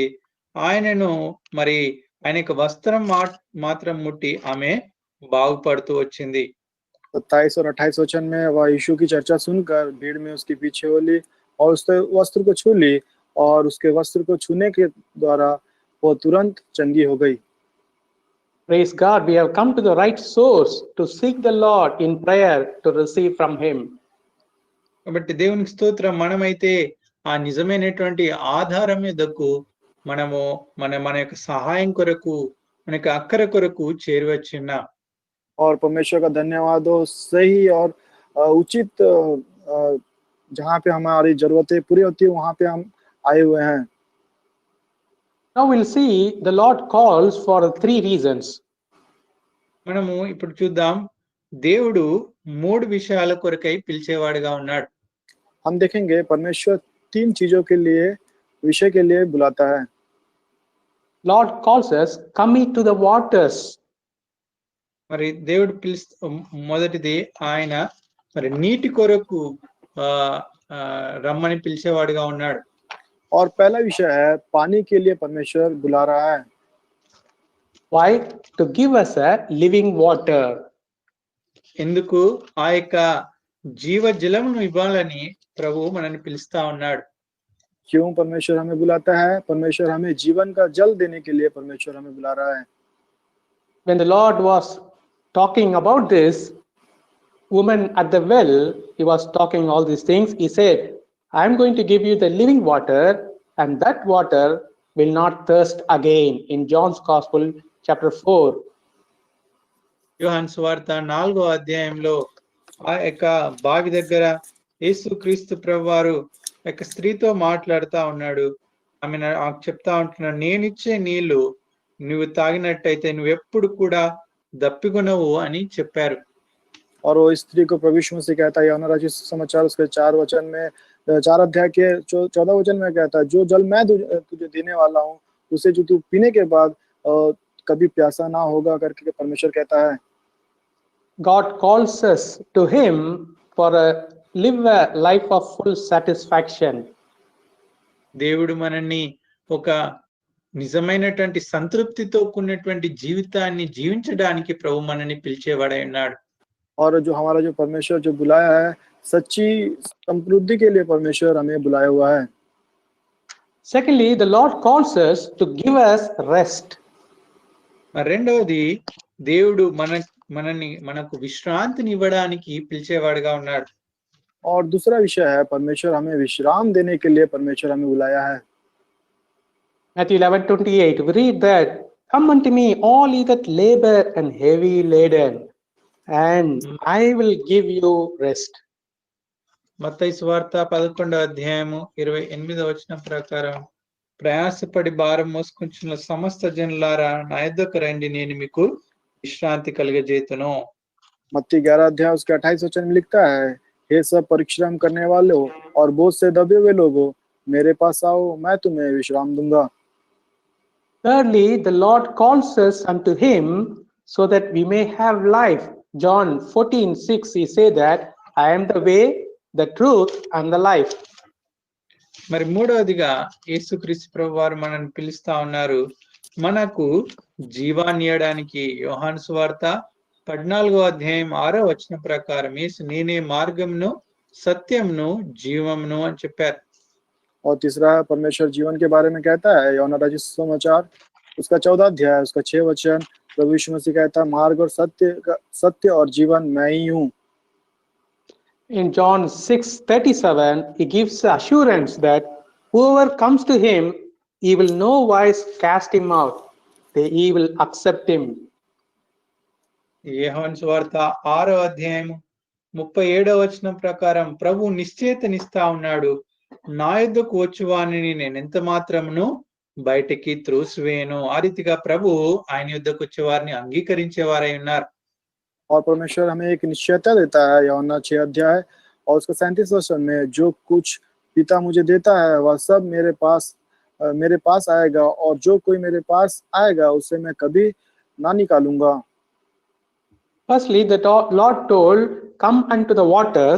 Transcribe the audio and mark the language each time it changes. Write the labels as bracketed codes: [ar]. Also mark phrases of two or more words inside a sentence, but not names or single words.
[te] ఆయనను మరి ఆయన యొక్క వస్త్రం మాత్రం ముట్టి ఆమె బాగుపడుతూ వచ్చింది. [hi] 27 और 28 वचन में वह यीशु की चर्चा सुनकर भीड़ में उसके पीछे हो ली और उसके वस्त्र को छू ली और उसके वस्त्र को छूने के द्वारा वो तुरंत चंगी हो गई। [en] Praise God, we have come to the right source to seek the Lord in prayer to receive from Him. [te] కాబట్టి దేవునికి స్తోత్రం. మనమైతే ఆ నిజమైనటువంటి ఆధారం మీదకు మనము మన యొక్క సహాయం కొరకు, మన యొక్క అక్కర కొరకు చేరువచ్చున్నాం. [hi] और परमेश्वर का धन्यवाद हो, सही और उचित जहाँ पे हमारी जरूरतें पूरी होती है वहां पे हम आए हुए हैं। [en] Now we'll see the Lord calls for 3 reasons. [te] మనము ఇప్పుడు చూద్దాం, దేవుడు 3 విషయాల కొరకై పిలిచేవాడుగా ఉన్నాడు. [hi] हम देखेंगे परमेश्वर 3 चीजों के लिए विषय के लिए बुलाता है। [en] Lord calls us, come to the waters. [te] మరి దేవుడు మొదటిది ఆయన మరి నీటి కొరకు రమ్మని పిలిచేవాడుగా ఉన్నాడు. [hi] और पहला विषय है पानी के लिए परमेश्वर बुला रहा है। [en] Why? To give us a living water. [te] ఎందుకు? ఆ యొక్క జీవ జలమును ఇవ్వాలని ప్రభు మనల్ని పిలుస్తా ఉన్నాడు. [hi] क्यों परमेश्वर हमें बुलाता है? परमेश्वर हमें जीवन का जल देने के लिए परमेश्वर हमें बुला रहा है। [en] When the Lord was talking about this woman at the well, He was talking all these things. He said, I am going to give you the living water, and that water will not thirst again. In John's Gospel, chapter 4. [te] యోహాను సువార్త 4వ అధ్యాయంలో ఆ యొక్క బావి దగ్గర యేసు క్రీస్తు ప్రభువారు యొక్క స్త్రీతో మాట్లాడుతా ఉన్నాడు. ఆమె చెప్తా ఉంటున్నాడు, నేనిచ్చే నీళ్లు నువ్వు తాగినట్టయితే నువ్వెప్పుడు కూడా దప్పికొనవు అని చెప్పారు. [hi] और वो स्त्री को प्रभु यीशु मसीह कहता है, यूहन्ना रचित समाचार उसके 4 वचन में 4 अध्याय के 14 वचन में कहता है, जो जल मैं तुझे देने वाला हूँ उसे जो तू पीने के बाद कभी प्यासा ना होगा करके परमेश्वर कहता है। [en] God calls us to Him for live a life of full satisfaction. [te] దేవుడు మనల్ని ఒక నిజమైనటువంటి సంతృప్తితో కూడినటువంటి జీవితాన్ని జీవించడానికి ప్రభు మనల్ని పిలిచేవాడై ఉన్నాడు. [hi] और जो हमारा जो परमेश्वर जो बुलाया है सच्ची समृद्धि के लिए परमेश्वर हमें बुलाया हुआ है। [en] Secondly, the Lord calls us to give us rest. [te] రెండవది, దేవుడు మనకు విశ్రాంతిని ఇవ్వడానికి పిలిచేవాడుగా ఉన్నాడు. [hi] और दूसरा विषय है, परमेश्वर हमें विश्राम देने के लिए परमेश्वर हमें बुलाया है। [en] Matthew 11:28, we read that, "Come unto me, all ye that labor and heavy laden, and I will give you rest." [te] మత్తయి సువార్త 11వ అధ్యాయము 28వ వచనం ప్రకారం, ప్రయాసపడి భారం మోసుకొంచున్న సమస్త జనులారా నా యొద్దకు రండి, నేను మీకు విశ్రాంతి కలుగజేతును. [hi] मत्ती 11 अध्याय उसके 28 वचन में लिखता है, हे सब परिश्रम करने वालों और बोझ से दबे हुए लोगों, मेरे पास आओ, मैं तुम्हें विश्राम दूंगा। [en] Thirdly, the Lord calls us unto him so that we may have life. John 14:6, he said that, "I am the way, the truth, and the life." [te] మరి మూడవదిగా యేసుక్రీస్తు ప్రభువారు మనల్ని పిలుస్తా ఉన్నారు మనకు జీవాన్ని ఇవ్వడానికి. యోహాను సువార్త 14వ అధ్యాయం 6వ వచనం ప్రకారం యేసు నేనే మార్గమును సత్యమును జీవమును అని చెప్పారు. [hi] और तीसरा है, परमेश्वर जीवन के बारे में कहता है, यूहन्ना रचित सुसमाचार उसका 14 अध्याय उसका 6 वचन, प्रभु यीशु मसीह कहता है, मार्ग और सत्य और जीवन मैं ही हूँ। [en] In John 6:37, he gives assurance that whoever comes to him, he will no wise cast him out. He will accept him. [te] యోహాను సువార్త 6వ అధ్యాయం 37వ వచనం ప్రకారం ప్రభు నిశ్చయితనిస్తా ఉన్నాడు, నా యొద్దకు వచ్చువానిని నేను ఎంత మాత్రమును బయటికి త్రోసివేయను. ఆ రీతిగా ప్రభు ఆయన యొద్దకు వచ్చేవారిని అంగీకరించేవారై ఉన్నారు. [hi] और परमेश्वर हमें एक निश्चयता देता है, यूहन्ना 6 अध्याय और उसका 37 वचन में, जो कुछ पिता मुझे देता है वह सब मेरे पास आएगा, और जो कोई मेरे पास आएगा उसे मैं कभी ना निकालूंगा। [en] Firstly, the Lord told, "Come unto the waters."